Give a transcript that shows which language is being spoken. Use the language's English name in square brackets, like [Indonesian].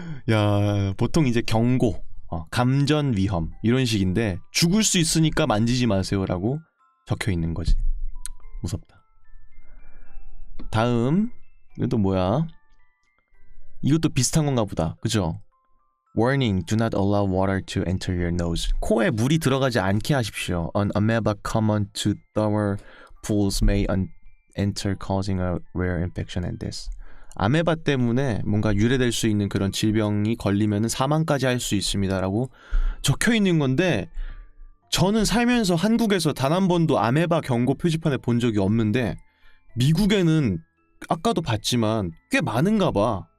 [Korean] 야, 보통 이제 경고, 감전 위험 이런 식인데 죽을 수 있으니까 만지지 마세요 라고 적혀 있는 거지. 무섭다. 다음, 이건 또 뭐야? 이것도 비슷한 건가 보다. 그죠? [English] Warning, do not allow water to enter your nose. [Korean] 코에 물이 들어가지 않게 하십시오. [English] An amoeba common to lower pools may enter causing a rare infection and death. [Korean] 아메바 때문에 뭔가 유래될 수 있는 그런 질병이 걸리면 사망까지 할 수 있습니다라고 적혀 있는 건데 저는 살면서 한국에서 단 한 번도 아메바 경고 표지판을 본 적이 없는데 미국에는 아까도 봤지만 꽤 많은가 봐.